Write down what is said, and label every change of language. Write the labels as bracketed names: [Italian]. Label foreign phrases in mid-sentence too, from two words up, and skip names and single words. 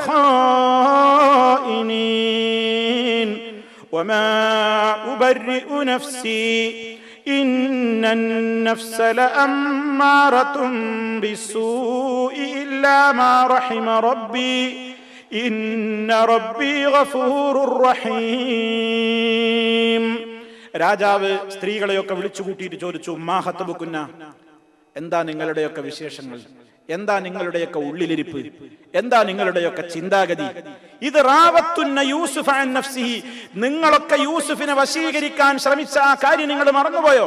[Arabic] الخائنين وما أبرئ نفسي إن النفس لأمارة بالسوء إلا ما رحم ربي إن ربي غفور رحيم. [Malayalam] രാജാവ് സ്ത്രീകളെയൊക്കെ വിളിച്ചു കൂട്ടിയിട്ട് ചോദിച്ചു, [Arabic] ما خطبكن, [Malayalam] എന്താ നിങ്ങളുടെയൊക്കെ വിശേഷങ്ങൾ, എന്താ നിങ്ങളുടെയൊക്കെ ഉള്ളിലിരിപ്പ്, എന്താ നിങ്ങളുടെയൊക്കെ ചിന്താഗതി. ഇത് [Arabic] راودتن يوسف عن نفسه, [Malayalam] നിങ്ങളൊക്കെ യൂസുഫിനെ വശീകരിക്കാൻ ശ്രമിച്ച ആ കാര്യം നിങ്ങൾ മറന്നുപോയോ?